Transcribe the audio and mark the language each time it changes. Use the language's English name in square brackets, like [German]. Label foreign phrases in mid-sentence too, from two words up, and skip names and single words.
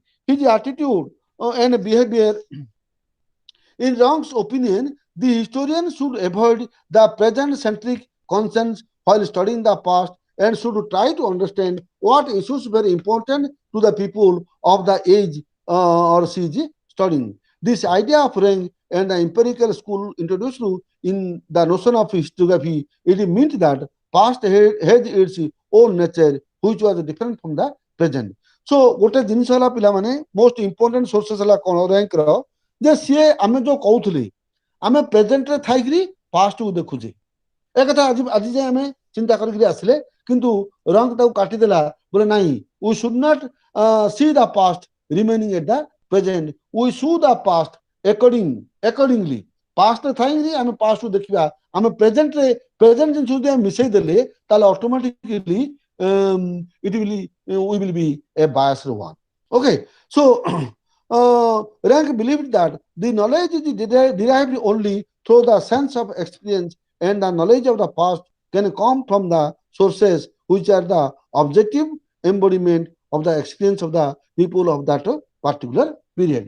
[English] His attitude and behavior, in Rang's opinion, the historian should avoid the present-centric concerns while studying the past and should try to understand what issues were important to the people of the age or she is studying. This idea of rank and the empirical school introduced in the notion of historiography, it meant that past had its own nature, which was different from the present. [Odia] So ଗୋଟେ ଜିନିଷ ହେଲା ପିଲାମାନେ [English] most important sources [Odia] ହେଲା କ'ଣ rank ର ଯେ ସିଏ ଆମେ ଯୋଉ କହୁଥିଲେ ଆମେ ପ୍ରେଜେଣ୍ଟରେ ଥାଇକିରି ପାଷ୍ଟକୁ ଦେଖୁଛେ ଏ କଥା ଆଜି ଯାଏ ଆମେ ଚିନ୍ତା କରିକିରି ଆସିଲେ କିନ୍ତୁ ରଙ୍ଗ ତାକୁ କାଟିଦେଲା ବୋଲେ ନାହିଁ [English] we should not see the past remaining at the present, we show the past accordingly [Odia] ପାଷ୍ଟରେ ଥାଇକିରି ଆମେ ପାଷ୍ଟକୁ ଦେଖିବା ଆମେ ପ୍ରେଜେଣ୍ଟରେ ପ୍ରେଜେଣ୍ଟ ଜିନିଷ ଯଦି ଆମେ ମିଶେଇ ଦେଲେ ତାହେଲେ ଅଟୋମେଟିକଲି [English] we will be a biased one. Okay, so Rank believed that the knowledge is derived only through the sense of experience, and the knowledge of the past can come from the sources which are the objective embodiment of the experience of the people of that particular period.